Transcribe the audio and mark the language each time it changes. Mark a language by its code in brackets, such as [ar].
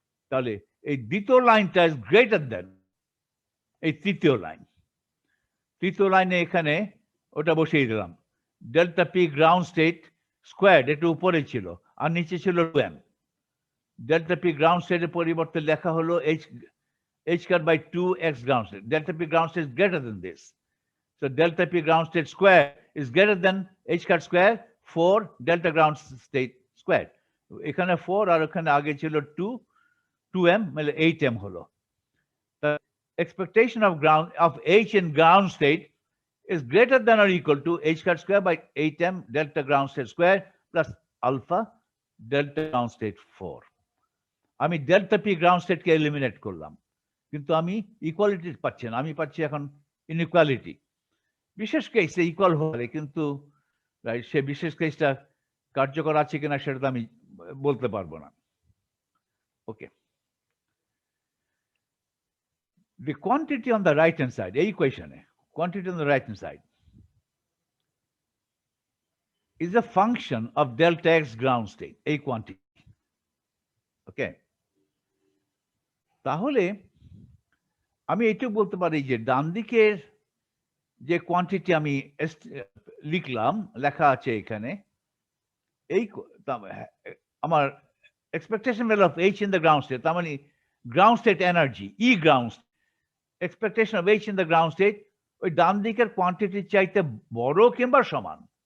[bn] তাহলে এই দ্বিতীয় লাইনটা [en] is greater than [bn] এই তৃতীয় লাইনে এখানে ওটা বসিয়ে দিলাম, delta P ground state square, এটা উপরে ছিল আর নিচে ছিল 2m, delta p ground state এর পরিবর্তে লেখা হলো h cat by 2x ground state. [en] Delta p ground state is greater than this, so delta p ground state square is greater than h cat square for delta ground state square. [bn] এখানে 4 আর ওখানে আগে ছিল 2m মানে 8m হলো। [en] The expectation of h in ground state is greater than or equal to h cat square by 8m delta ground state square plus alpha delta ground state 4. [bn] আমি delta P ground স্টেটকে eliminate করলাম, কিন্তু আমি equality পাচ্ছি না, আমি পাচ্ছি এখন inequality. বিশেষ কেসে ইকুয়াল হলে কিন্তু সে বিশেষ কেসটা কার্যকর আছে কিনা সেটা তো আমি বলতে পারবো না। [en] okay, the quantity on the right hand side, [bn] এই ইকুয়েশনে [en] quantity on the right hand side is a function of delta x ground state, এই quantity। [bn] ওকে, তাহলে আমি এইটুকু বলতে পারি যে ডান দিকের যে কোয়ান্টিটি আমি লিখলাম, লেখা আছে এখানে, এই আমার expectation value of H in the ground state, তার মানে ground state energy E ground, [en] expectation of H in the ground state [bn] ওই ডান দিকের কোয়ান্টিটির চাইতে বড় কিংবা সমান।